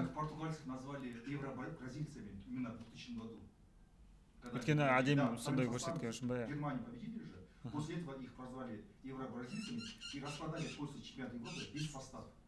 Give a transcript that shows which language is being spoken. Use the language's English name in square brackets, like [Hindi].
[Russian] Португальцев назвали евробразильцами именно в 2000 году. [Kazakh] Өйткені әдемі сондай көрсеткен үшін ба? [Russian] Германию победили же, после этого их прозвали евробразильцами и распродали после чемпионата Европы весь состав.